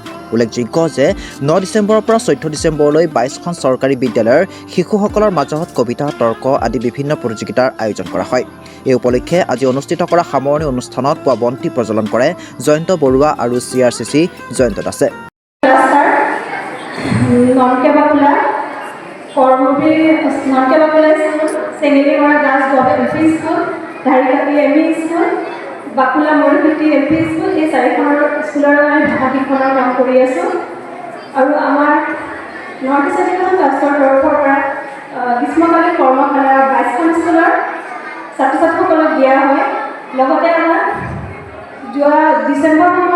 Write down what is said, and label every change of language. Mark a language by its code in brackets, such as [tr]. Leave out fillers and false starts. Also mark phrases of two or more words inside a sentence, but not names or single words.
[as] উল্লেখযোগ্য যে 9 ডিচেম্বৰৰ পৰা 14 ডিচেম্বৰলৈ 22খন চৰকাৰী বিদ্যালয়ৰ শিশুসকলৰ মাজত কবিতা, তৰ্ক আদি বিভিন্ন প্ৰতিযোগিতাৰ আয়োজন কৰা হয়। এই উপলক্ষে আজি অনুষ্ঠিত কৰা সামৰণি অনুষ্ঠানত পুৱা বন্তি প্ৰজ্বলন কৰে জয়ন্ত বৰুৱা আৰু CRCC জয়ন্ত দাসে। Sengelima Das Government LP School, Dharikati ME School, Bakula Moripiti LP School, এই চাৰিখনৰ স্কুলৰ আমি ভাষাশিক্ষণৰ কাম কৰি আছোঁ আৰু আমাৰ নৰ্থ ইষ্ট এডুকেশ্যন ট্ৰাষ্টৰ তৰফৰ পৰা গ্ৰীষ্মকালীন কৰ্মশালা 22খন স্কুলৰ ছাত্ৰ ছাত্ৰীসকলক দিয়া হয়। লগতে আমাৰ যোৱা ডিচেম্বৰ মাহৰ